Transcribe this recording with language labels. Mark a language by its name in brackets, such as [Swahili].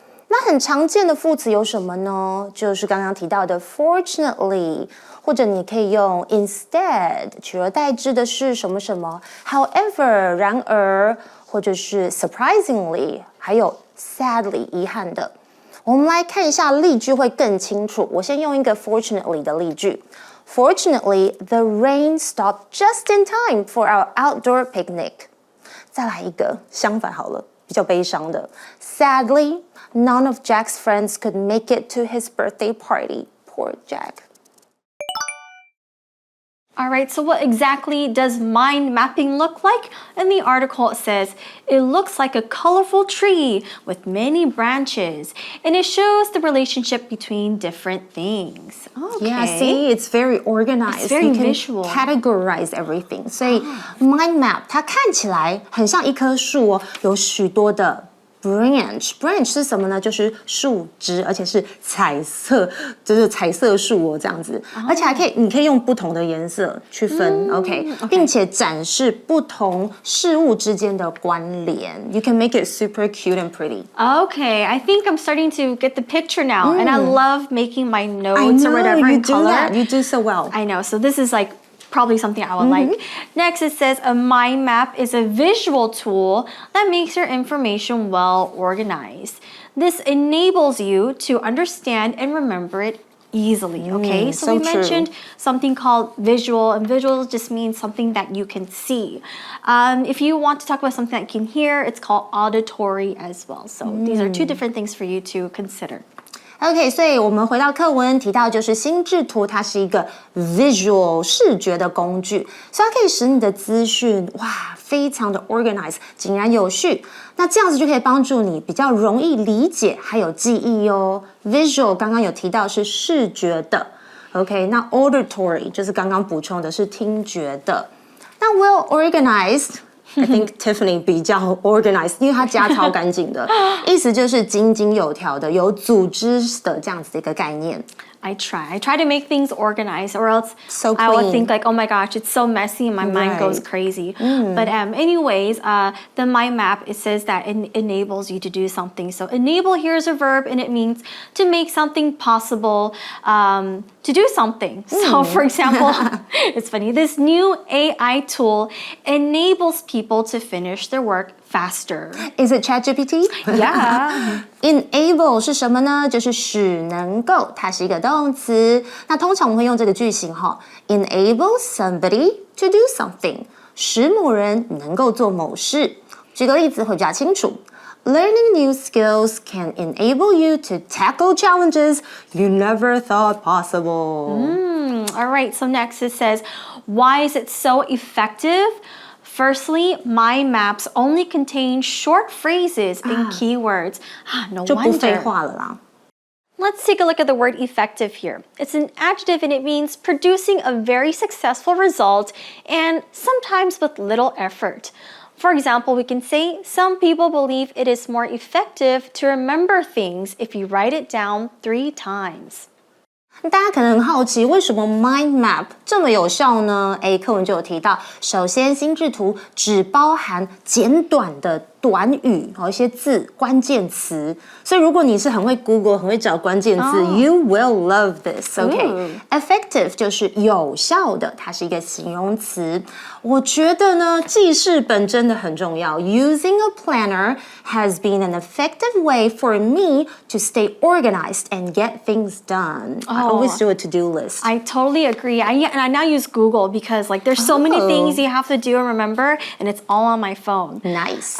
[Chinese] 那很常见的副词有什么呢？就是刚刚提到的 fortunately， 或者你可以用 instead， 取而代之的是什么什么 ，however， 然而，或者是 surprisingly， 还有 sadly， 遗憾的。我们来看一下例句会更清楚。我先用一个 fortunately 的例句。 [English] Fortunately, the rain stopped just in time for our outdoor picnic. [Chinese] 再来一个相反好了，比较悲伤的。 [English] Sadly, none of Jack's friends could make it to his birthday party. Poor Jack. All right, so what exactly does mind mapping look like? In the article, it says, it looks like a colorful tree with many branches, and it shows the relationship between different things. Okay. Yeah, see, it's very organized. It's very you can visual. Categorize everything. [Chinese] 所以 mind map 它看起来很像一棵树哦，有许多的branch 是什么呢？就是树枝，而且是彩色，就是彩色树哦，这样子，而且还可以，你可以用不同的颜色去分 ，OK， 并且展示不同事物之间的关联。 [English] You can make it super cute and pretty. Okay, I think I'm starting to get the picture now, and I love making my notes I know, or whatever you in do color. that. You do so well. I know, so this is like probably something I would like. Next, it says a mind map is a visual tool that makes your information well organized. This enables you to understand and remember it easily, okay? So we mentioned something called visual, and visual just means something that you can see. If you want to talk about something that you can hear, it's called auditory as well. So these are two different things for you to consider. [Chinese] OK， 所以我们回到课文提到，就是心智图，它是一个 visual 视觉的工具，所以它可以使你的资讯非常的 organized 井然有序。那这样子就可以帮助你比较容易理解，还有记忆哦。 Visual 刚刚有提到是视觉的 ，OK， 那 auditory 就是刚刚补充的是听觉的。那 well organized。 [English] I think [Chinese] Tiffany 比较 organized， 因为她家超干净的，意思就是井井有条的、有组织的这样子的一个概念。 [English] I try to make things organized, or else So I will clean. think like, oh my gosh, it's so messy and my mind goes crazy. But anyways, the mind map, it says that it enables you to do something. So enable here is a verb, and it means to make something possible, to do something. So for example, it's funny, this new AI tool enables people to finish their work faster. Is it ChatGPT? Yeah. [Chinese] Enable 是什么呢？就是使能够，它是一个动词。那通常我们会用这个句型哈 ， [English] enable somebody to do something， [Chinese] 使某人能够做某事。举个例子会比较清楚。 [English] Learning new skills can enable you to tackle challenges you never thought possible. All right, so next it says, why is it so effective? Firstly, mind maps only contain short phrases and keywords. No [Chinese] 就不废 [English] wonder. [Chinese] 话了啦。 [English] Let's take a look at the word effective here. It's an adjective and it means producing a very successful result and sometimes with little effort. For example, we can say some people believe it is more effective to remember things if you write it down 3 times. [Chinese] 大家可能很好奇，为什么 mind map 这么有效呢？课文就有提到，首先心智图只包含简短的短语一些字、关键词，所以如果你是很会 Google、很会找关键字、 [English] you will love this. [Chinese] OK，effective 就是有效的，它是一个形容词。我觉得呢，记事本真的很重要。 [English] Using a planner has been an effective way for me to stay organized and get things done. I always do a to-do list. I totally agree. And I now use Google because like there's so many things you have to do and remember, and it's all on my phone. Nice.